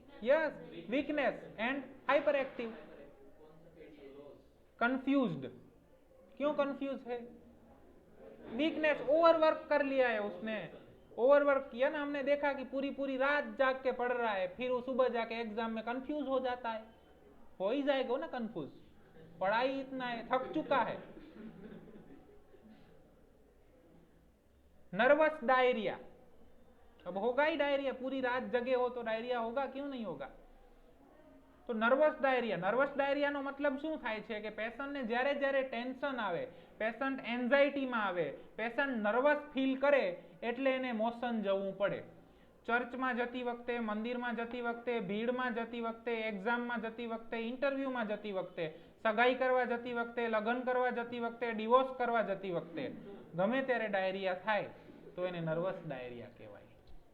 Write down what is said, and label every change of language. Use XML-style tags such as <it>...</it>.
<en>yes, weakness and hyperactive।</en> <hi>confused, क्यों confuse है? Weakness, overwork कर लिया है उसने, ओवरवर्क किया ना, हमने देखा कि पूरी पूरी रात जाग के पढ़ रहा है, फिर वो सुबह जाके एग्जाम में कंफ्यूज हो जाता है, हो ही जाएगा ना कंफ्यूज, पढ़ाई इतना है, थक चुका है। नर्वस डायरिया, अब होगा ही डायरिया, पूरी रात जगे हो तो डायरिया होगा, क्यों नहीं होगा? तो नर्वस डायरिया</hi> <gu>નો મતલબ શું થાય છે કે પેશન્ટને જ્યારે જ્યારે ટેન્શન આવે, પેશન્ટ એન્ઝાઇટીમાં આવે, પેશન્ટ નર્વસ ફીલ કરે એટલે એને મોશન જવું પડે। ચર્ચમાં જતી વખતે, મંદિરમાં જતી વખતે, ભીડમાં જતી વખતે, એક્ઝામમાં જતી વખતે, ઇન્ટરવ્યુમાં જતી વખતે, સગાઈ કરવા જતી વખતે, લગ્ન કરવા જતી વખતે, ડિવોર્સ કરવા જતી વખતે ગમે ત્યારે ડાયરિયા થાય તો એને નર્વસ ડાયરિયા કહેવાય।</gu>